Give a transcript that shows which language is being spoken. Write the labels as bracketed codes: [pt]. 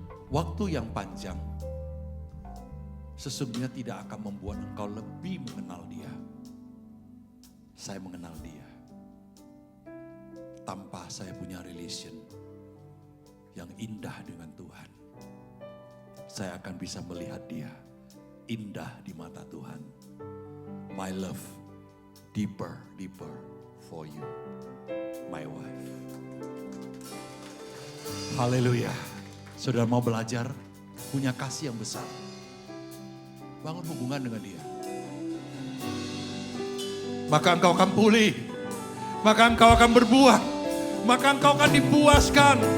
[id] Waktu yang panjang sesungguhnya tidak akan membuat engkau lebih mengenal Dia. Saya mengenal Dia tanpa saya punya relation yang indah dengan Tuhan. Saya akan bisa melihat Dia indah di mata Tuhan. [en] My love deeper for you, my wife. [id] Haleluya. Saudara mau belajar punya kasih yang besar, bangun hubungan dengan Dia. Maka engkau akan pulih, maka engkau akan berbuah, maka engkau akan dipuaskan.